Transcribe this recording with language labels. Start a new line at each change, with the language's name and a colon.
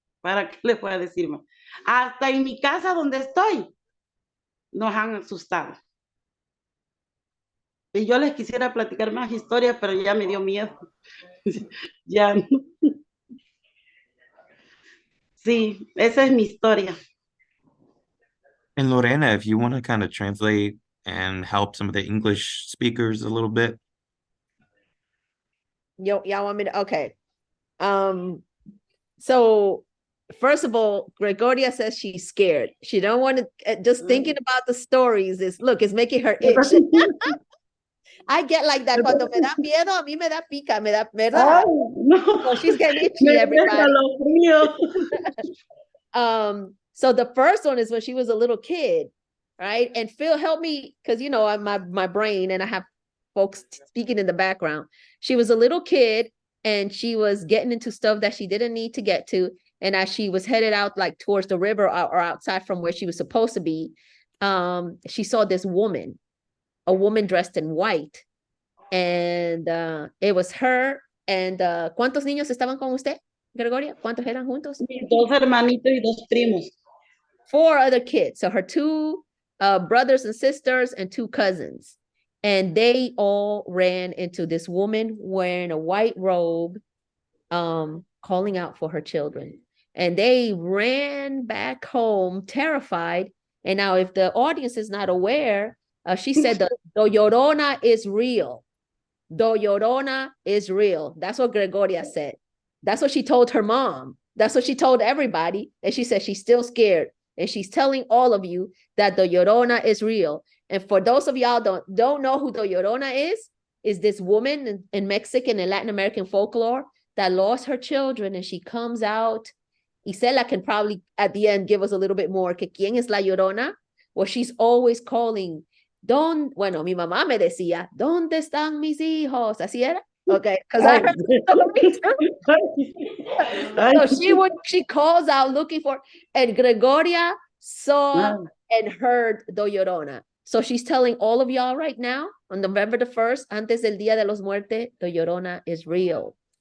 Spanish: ¿Para qué le puedo decir más? Hasta en mi casa donde estoy, nos han asustado. Y yo les quisiera platicar más historias, pero ya me dio miedo. Ya no. Sí, esa es mi historia.
English: And Lorena, if you want to kind of translate and help some of the English speakers a little bit. Y'all want me to? Okay. So first of all, Gregoria says she's scared. She don't want to, just thinking about the stories it's making her itch. I get like that.
Spanish: Cuando me da miedo, a mí me da pica, me da, ¿verdad? Ay, no.
English: So she's getting
Spanish: Me
English: itchy, everybody.
Spanish: deja lo frío.
English: So the first one is when she was a little kid, right? And Phil, help me, because you know, I'm my brain and I have folks speaking in the background. She was a little kid and she was getting into stuff that she didn't need to get to. And as she was headed out like towards the river or outside from where she was supposed to be, she saw this woman, a woman dressed in white. And it was her.
Spanish: And ¿cuántos niños estaban con usted, Gregoria? ¿Cuántos eran juntos? Mis dos hermanitos y dos primos.
English: 4 other kids. So her 2 brothers and sisters and 2 cousins. And they all ran into this woman wearing a white robe, calling out for her children. And they ran back home terrified. And now if the audience is not aware, she said the Llorona is real. The Llorona is real. That's what Gregoria said. That's what she told her mom. That's what she told everybody. And she said she's still scared. And she's telling all of you that the Llorona is real. And for those of y'all don't know who the Llorona is this woman in Mexican and Latin American folklore that lost her children and she comes out. Isela can probably at the end give us a little bit more.
Spanish: Que quién es la Llorona?
English: Well, she's always calling.
Spanish: Bueno, mi mamá me decía, ¿dónde están mis hijos? Así era.
English: Okay, because I heard so she calls out looking for, and Gregoria saw and heard Do Llorona. So she's telling all of y'all right now on November the 1st,
Spanish: antes del Día de los Muertos,
English: Do Llorona is real.